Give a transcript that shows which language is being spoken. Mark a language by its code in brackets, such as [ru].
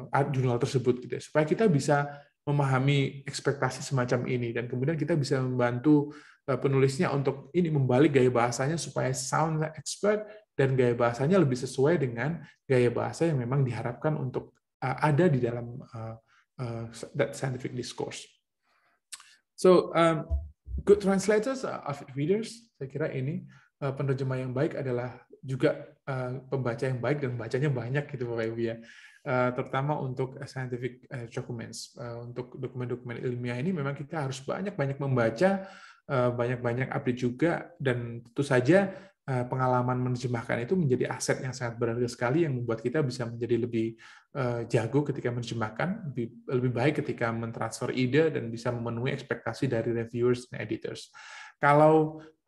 [id] jurnal tersebut, gitu, supaya kita bisa memahami ekspektasi semacam ini, dan kemudian kita bisa membantu penulisnya untuk ini membalik gaya bahasanya supaya [en] sound expert [id] dan gaya bahasanya lebih sesuai dengan gaya bahasa yang memang diharapkan untuk ada di dalam [en] that scientific discourse. So good translators are avid readers. [id] Saya kira ini penerjemah yang baik adalah juga pembaca yang baik dan bacanya banyak gitu Bapak Ibu ya. Terutama untuk scientific documents, untuk dokumen-dokumen ilmiah ini memang kita harus banyak-banyak membaca, banyak-banyak update juga, dan tentu saja pengalaman menerjemahkan itu menjadi aset yang sangat berharga sekali yang membuat kita bisa menjadi lebih jago ketika menerjemahkan, lebih baik ketika mentransfer ide dan bisa memenuhi ekspektasi dari reviewers dan editors. Kalau